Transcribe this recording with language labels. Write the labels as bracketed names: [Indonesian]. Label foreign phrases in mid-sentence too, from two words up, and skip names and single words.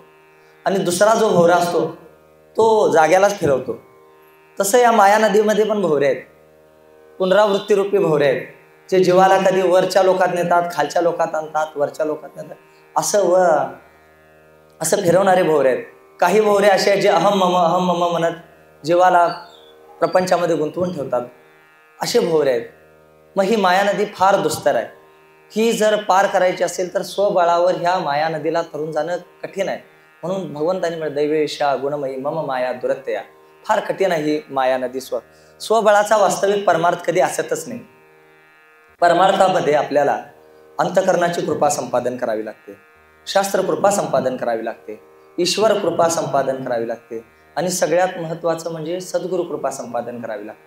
[Marathi] आणि दुसरा जो भोवरा असतो तो जाग्यालाच फिरवतो. तसं या माया नदीमध्ये पण भोवरे आहेत, पुनरावृत्तीरूपी भोवरे आहेत, जे जीवाला कधी वरच्या लोकात नेतात, खालच्या लोकात आणतात, वरच्या लोकात नेतात, असं फिरवणारे भोवरे आहेत. काही भोवरे असे आहेत जे [Sanskrit] अहम मम [Marathi] म्हणत जीवाला प्रपंचामध्ये गुंतवून ठेवतात. असे भोवरे आहेत. मग ही माया नदी फार दुस्तर आहे. ही जर पार करायची असेल तर स्वबळावर ह्या माया नदीला तरून जाणं कठीण आहे. म्हणून भगवंतांनी म्हटलं [Sanskrit] दैवेशा गुणमयी मम माया दुरत्यया. [Marathi] फार कठीण आहे ही माया नदी. स्वबळाचा वास्तविक परमार्थ कधी असतच नाही. परमार्थामध्ये आपल्याला अंतकरणाची कृपा संपादन करावी लागते, शास्त्र कृपा संपादन करावी लागते, ईश्वर कृपा संपादन करावी लागते आणि सगळ्यात महत्त्वाचं म्हणजे सद्गुरु कृपा संपादन करावी लागते.